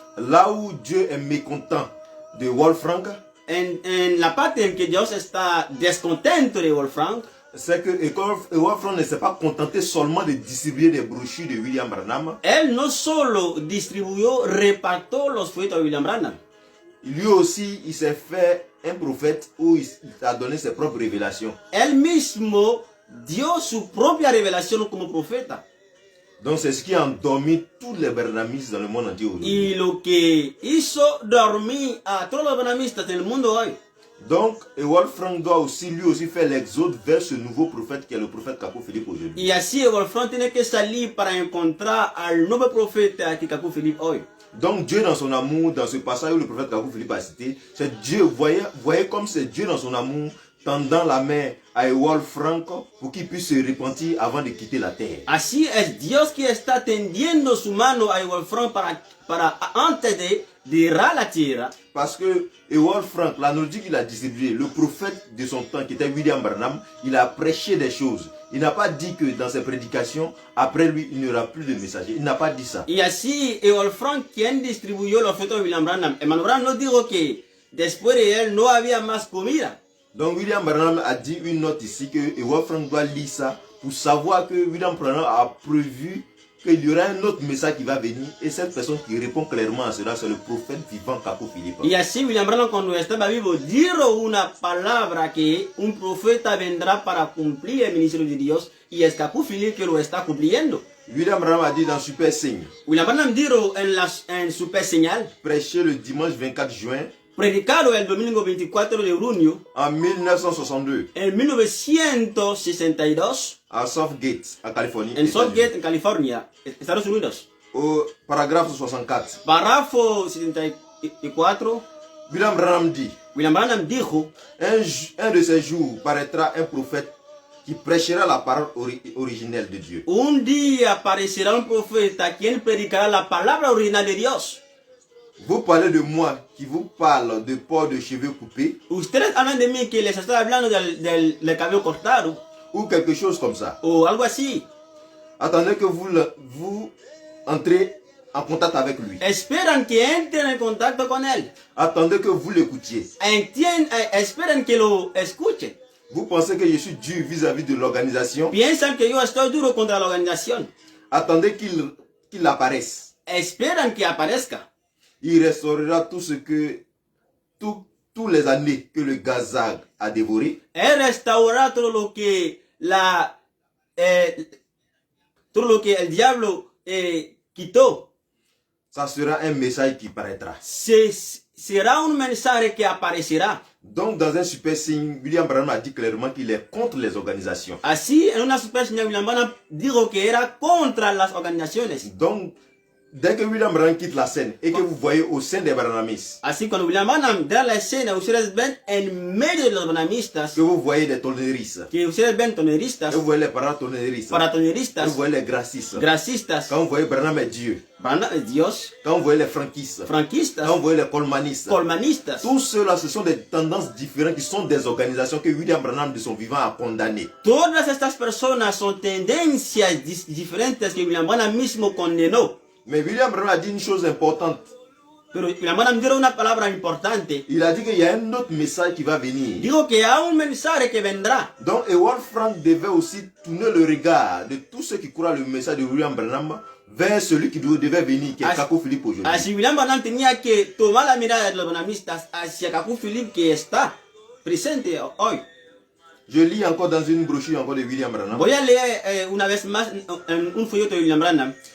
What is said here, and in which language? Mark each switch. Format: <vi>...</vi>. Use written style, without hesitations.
<fr>Là où Dieu est mécontent de Ewald Frank,</fr> <es>En la parte en que Dios está descontento de Ewald Frank,</es> <fr>c'est que Ewald Frank ne s'est pas contenté seulement de distribuer des brochures de William Branham.</fr> <es>él no solo distribuyó, repartió los folletos de William Branham.</es> <fr>Lui aussi, il s'est fait un prophète où il a donné ses propres révélations.</fr> <es>Él mismo dio su propia revelación como profeta.</es> <fr>Donc c'est ce qui a endormi tous les branhamistes dans le monde entier aujourd'hui.</fr> <es>Y lo que hizo dormir a todos los branhamistas en el mundo hoy.</es> <fr>Donc Ewald Frank doit aussi lui aussi faire l'exode vers ce nouveau prophète qui est le prophète Kaku Philippe aujourd'hui.</fr> <es>Y así Ewald Frank tiene que salir para encontrar al nuevo profeta que Kaku Philippe hoy.</es> <fr>Donc Dieu dans son amour, dans ce passage où le prophète Kaku Philippe a cité, c'est Dieu, voyez comme c'est Dieu dans son amour, tendant la main a Ewald Frank pour qu'il puisse se repentir avant de quitter la terre.</fr> <es>Así es Dios que está tendiendo su mano a Ewald Frank para antes de dejar la tierra.</es> <fr>Parce que Ewald Frank, la nourriture qu'il a distribuée, le prophète de son temps qui était William Branham, il a prêché des choses. Il n'a pas dit que dans ses prédications, après lui, il n'y aura plus de messagers. Il n'a pas dit ça.</fr> <es>Y así Ewald Frank, quien distribuyó los frutos de William Branham, Emmanuel Branham no dijo que después de él no había más comida.</es> <fr>Donc William Branham a dit une note ici que Ewald Frank doit lire ça pour savoir que William Branham a prévu qu'il y aura un autre message qui va venir et cette personne qui répond clairement à cela, c'est le prophète vivant Kakou Philippe.</fr> <es>Y así William Branham cuando estaba vivo dijo una palabra que un profeta vendrá para cumplir el ministerio de Dios y es Kakou Philippe que lo está cumpliendo.</es> <fr>William Branham a dit dans Super Signe,</fr> <es>William Branham dijo en Super Señal,</es> <fr>prêché le dimanche 24 juin</fr> <es>predicado el domingo 24 de junio</es> <fr>en 1962</fr> <es>en 1962</es> <fr>à Southgate, en Californie.</fr> <es>en Southgate, en California, Estados Unidos.</es> <fr>Au paragraphe 64,</fr> <es>Párrafo 74,</es> <fr>William Branham dit,</fr> <es>William Branham dijo,</es> <fr>un de ces jours paraîtra un prophète qui prêchera la parole originelle de Dieu.</fr> <es>un día aparecerá un profeta quien predicará la palabra original de Dios.</es> <fr>Vous parlez de moi qui vous parle de port de cheveux coupés</fr> <es>Ustedes hablan de mí que les estoy hablando del cabello cortado</es> <fr>ou quelque chose comme ça.</fr> <es>o algo así.</es> <fr>Attendez que vous entrez en contact avec lui.</fr> <es>Esperan que entren en contacto con él.</es> <fr>Attendez que vous l'écoutiez.</fr> <es>Esperan que lo escuchen.</es> <fr>Vous pensez que je suis dur vis-à-vis de l'organisation.</fr> <es>Piensan que yo estoy duro contra la organización.</es> <fr>Attendez qu'il apparaisse.</fr> <es>Esperan que aparezca.</es> <fr>Il restaurera tout ce que tous les années que le gazag a dévoré.</fr> <es>Él restaurará todo lo que el diablo quitó.</es> <fr>Ça sera un message qui paraîtra.</fr> <es>Será un mensaje que aparecerá.</es> <fr>Donc dans un super signe, William Branham a dit clairement qu'il est contre les organisations.</fr> <es>Así, en una super señal, William Branham dijo que era contra las organizaciones.</es> <fr>Donc dès que William Branham quitte la scène et que vous voyez au sein des Branhamistes,</fr> <es>Así, cuando William Branham da la escena, ustedes ven en medio de los branhamistas,</es> <fr>que vous voyez des tonneristes,</fr> <es>que ustedes ven toneristas,</es> <fr>que vous voyez les paratonneristes, que</fr> <es>paratoneristas,</es> <fr>vous voyez les gracistes,</fr> <es>gracistas,</es> <fr>quand vous voyez Branham est Dieu,</fr> <es>Branham es Dios,</es> <fr>quand vous voyez les franquistes,</fr> <es>franquistas,</es> <fr>quand vous voyez les colmanistes,</fr> <es>colmanistas.</es> <fr>tous ceux-là, ce sont des tendances différentes qui sont des organisations que William Branham de son vivant a condamnées.</fr> <es>Todas estas personas son tendencias diferentes que William Branham mismo condenó.</es> <fr>Mais William Branham a dit une chose importante.</fr> <es>Pero William Branham dijo una palabra importante.</es> <fr>Il a dit qu'il y a un autre message qui va venir.</fr> <es>Dijo que hay un mensaje que vendrá.</es> <fr>Donc Ewald Frank devait aussi tourner le regard de tous ceux qui croient le message de William Branham vers celui qui devait venir, qui est Kakou Philippe aujourd'hui.</fr> <es>Así William Branham tenía que tomar la mirada de los branhamistas hacia Kakou Philippe que está presente hoy.</es> <fr>Je lis encore dans une brochure encore de William Branham.</fr> <es>Voy a leer una vez más un folleto de William Branham.</es>